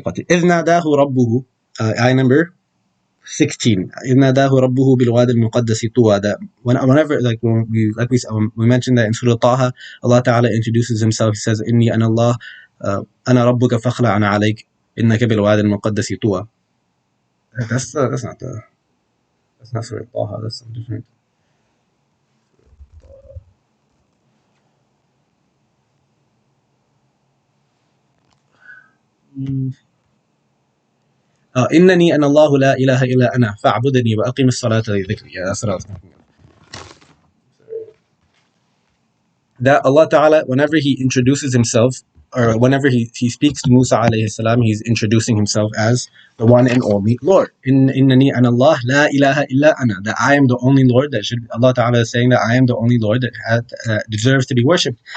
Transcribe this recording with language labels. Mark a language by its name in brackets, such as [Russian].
[Arabic] إذ ناداه ربه, [English] ayah number 16. [Arabic] إذ ناداه ربه بالواد المقدس طوى. [English] That whenever we mentioned that in Surah Taha, Allah Ta'ala introduces Himself. He says, [Arabic] إني أنا الله أنا ربك فاخلع أنا عليك إنك بالواد المقدس طوى. [English] That's not Surah Taha. That's something different. [Arabic] إنني أنا الله لا إله إلا أنا فاعبدني وأقم الصلاة لذكري. [English] Yeah, that's what I was thinking of. That Allah Ta'ala, whenever He introduces Himself, or whenever he speaks to Musa alayhi salam, He's introducing Himself as the one and only Lord. [Arabic] Innani ana Allah la ilaha illa ana. [English] That I am the only Lord Allah Ta'ala is saying that I am the only Lord that deserves to be worshipped.